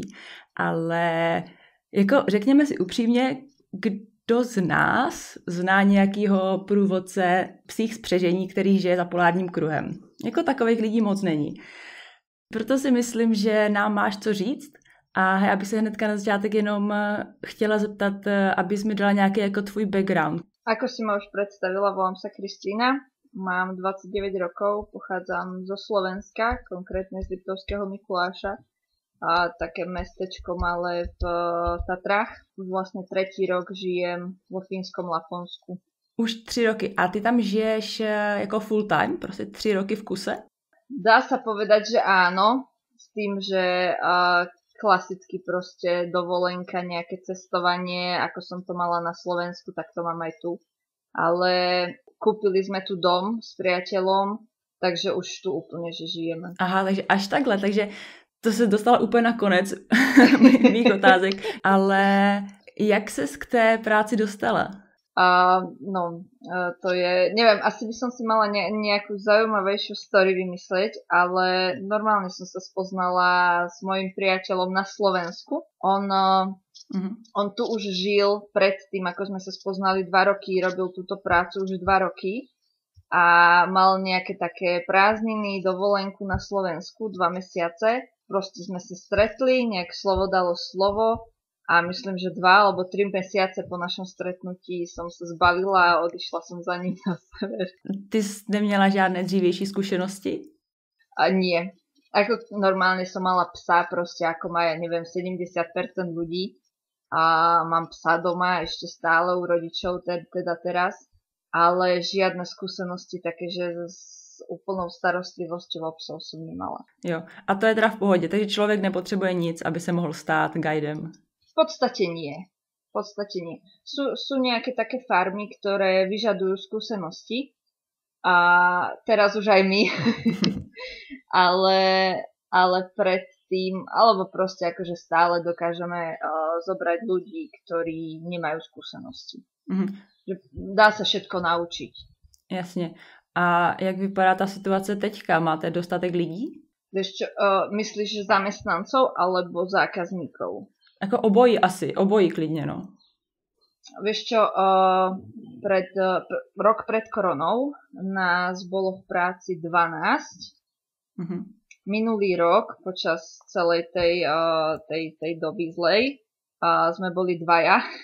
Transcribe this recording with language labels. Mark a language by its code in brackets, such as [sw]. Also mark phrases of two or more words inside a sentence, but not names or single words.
[cs] Ale jako řekněme si upřímně, kdo z nás zná nějakýho průvodce psích spřežení, který žije za polárním kruhem? Jako takových lidí moc není. Proto si myslím, že nám máš co říct a já bych se hnedka na začátek jenom chtěla zeptat, abys mi dala nějaký jako tvůj background. [sk] Ako si ma už predstavila, volám sa Kristýna, mám 29 rokov, pochádzam zo Slovenska, konkrétne z Liptovského Mikuláša, a také mestečko malé v Tatrách. Vlastne 3. rok žijem vo fínskom Laponsku. [cs] Už 3 roky. A ty tam žiješ jako [en] full time? [cs] Prostě 3 roky v kuse? [sk] Dá sa povedať, že áno, s tým, že klasicky proste dovolenka, nejaké cestovanie, ako som to mala na Slovensku, tak to mám aj tu. Ale kúpili sme tu dom s priateľom, takže už tu úplne, že žijeme. [cs] Aha, takže až takhle, takže to se dostala úplně na konec mých otázek, ale jak ses k té práci dostala? [sk] To je, neviem, asi by som si mala nejakú zaujímavejšiu story vymyslieť, ale normálne som sa spoznala s mojím priateľom na Slovensku. On tu už žil pred tým, ako sme sa spoznali 2 roky, robil túto prácu už 2 roky a mal nejaké také prázdniny, dovolenku na Slovensku 2 mesiace. Proste sme sa stretli, nejak slovo dalo slovo a myslím, že 2 alebo 3 mesiace po našom stretnutí som sa zbalila a odišla som za ním na sever. [cs] Ty jsi neměla žádné dřívější zkušenosti? [sk] A nie. Ako normálne som mala psa, proste ako má, ja neviem, 70% ľudí a mám psa doma ešte stále u rodičov, teda teraz, ale žiadne skúsenosti také, že s úplnou starostlivosťou o psov som nemala. [cs] Jo, a to je teda v pohodě, takže člověk nepotřebuje nic, aby se mohl stát guidem. [sk] V podstate nie. Sú nejaké také farmy, ktoré vyžadujú skúsenosti a teraz už aj my. ale predtým, alebo proste akože stále dokážeme zobrať ľudí, ktorí nemajú skúsenosti. Že dá sa všetko naučiť. [cs] Jasně. A jak vypadá ta situace teďka? Máte dostatek lidí? [sk] Vieš čo, myslíš zamestnancov alebo zákazníkov? [cs] Jako obojí klidně, no. [sk] Vieš čo, rok pred koronou nás bolo v práci 12. Minulý rok, počas celej tej doby zlej, sme boli 2.